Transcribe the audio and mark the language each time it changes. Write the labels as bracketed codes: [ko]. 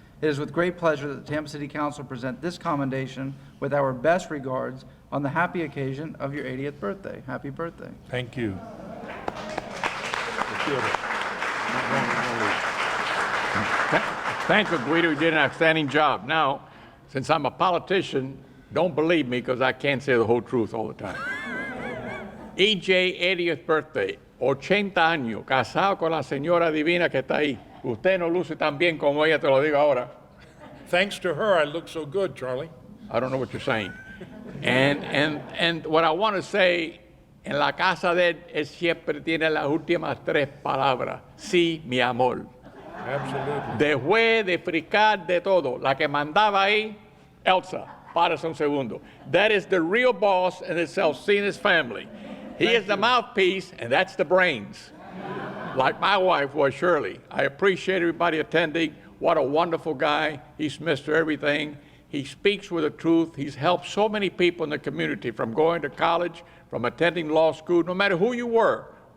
[en] It is with great pleasure that the Tampa City Council present this commendation with our best regards on the happy occasion of your 80th birthday. Happy birthday. Thank you. Thank you, Guido. You did an outstanding job. Now, since I'm a politician, don't believe me because I can't say the whole truth all the time. EJ 80th birthday, [es] 80 años, casado con la señora divina que está ahí. Usted no luce tan bien como ella, te lo digo ahora. [en] Thanks to her, I look so good, Charlie. I don't know what you're saying. And what I want to say, [es] en la casa de él siempre tiene las últimas tres palabras. Sí, mi amor. [en] Absolutely. [es] Después de fricar de todo, la que mandaba ahí, Elsa, párese un segundo. [en] That is the real boss in the Salcines family. He is the mouthpiece, and that's the brains. Like my wife was Shirley. I appreciate everybody attending. What a wonderful guy. He's Mr. Everything. He speaks with the truth. He's helped so many people in the community, from going to college, from attending law school, no matter who you were.